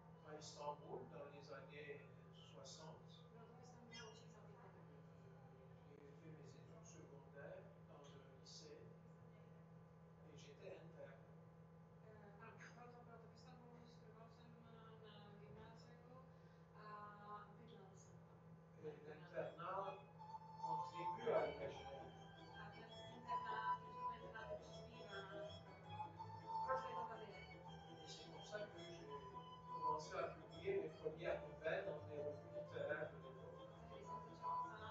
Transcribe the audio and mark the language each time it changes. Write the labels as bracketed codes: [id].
[fr] À Istanbul, dans les années 60. J'ai fait mes études secondaires dans un lycée et j'étais interne. [cs] V Istanbulu studoval jsem na gymnáziu a bydlel jsem tam. [fr] Et l'internat contribue à l'imaginaire. [cs] A ten internát, tento internát přispívá k rozvoji fantazie. [fr] Et c'est comme ça que j'ai commencé à publier mes premières nouvelles dans des revues littéraires de l'époque.